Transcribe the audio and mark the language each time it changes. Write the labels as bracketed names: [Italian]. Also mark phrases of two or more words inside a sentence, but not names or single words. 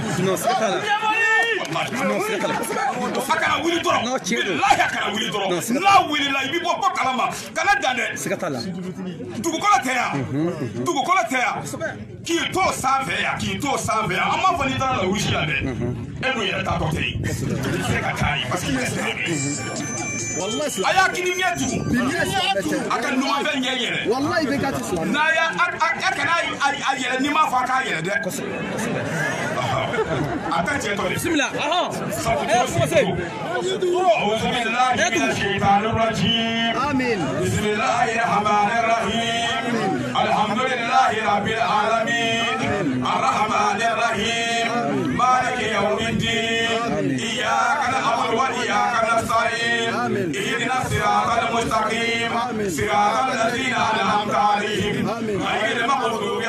[Bambara] a kana wuli dɔrɔn bilahi a kana wuli dɔrɔn n'a wulila i bɛ bɔ kalama kana dan dɛ siga t'a la dugukolo tɛ yan dugukolo tɛ yan k'i to sanfɛ yan k'i to sanfɛ yan an m'a fɔ n'i taara la wusi la dɛ e dun yɛrɛ tatɔ tɛ yen i tɛ se ka taa yen [French] parce que [Bambara] i tɛ se a y'a kini ɲɛ tugu a ka numanfɛn ɲɛ yɛrɛ n'a y'a a kana a yɛlɛ n'i m'a fɔ a k'a yɛlɛ dɛ a ta cɛ tɔ de bisimila [Arabic] أعوذ بالله من الشيطان الرجيم آمين بسم الله الرحمن الرحيم الحمد لله رب العالمين الرحمن الرحيم مالك يوم الدين إياك نعبد وإياك نستعين اهدنا الصراط المستقيم صراط الذين أنعمت عليهم غير المغضوب